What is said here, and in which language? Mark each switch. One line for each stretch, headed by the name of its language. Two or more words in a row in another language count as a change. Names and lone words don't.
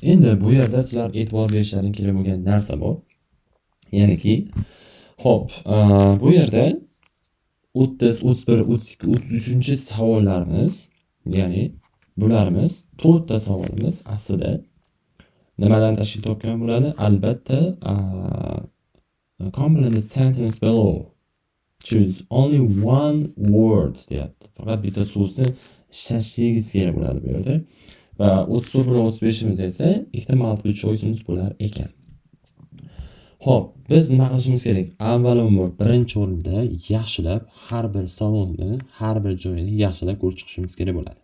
Uzbek: Endi bu yerda sizlar e'tibor berishlaring kerak bo'lgan narsa bor. Ya'niki, hop, bu yerda 30, 31, 32, 33 savollarimiz, ya'ni bularimiz 4 ta savolimiz aslida nimadan tashkil topgan bo'ladi? Albatta,
English: complete the sentence below. Choose only one word deyapti.
Uzbek: Faqat bitta so'zni ishlashingiz kerak bo'ladi bu yerda. Va 34 bilan 35imiz esa ikkita
English: multiple choice'imiz
Uzbek: bo'lar ekan. Xo'p, biz nima qilishimiz kerak? Avvalambor birinchi o'rinda yaxshilab har bir savolni, har bir joyini yaxshilab ko'rib chiqishimiz kerak bo'ladi.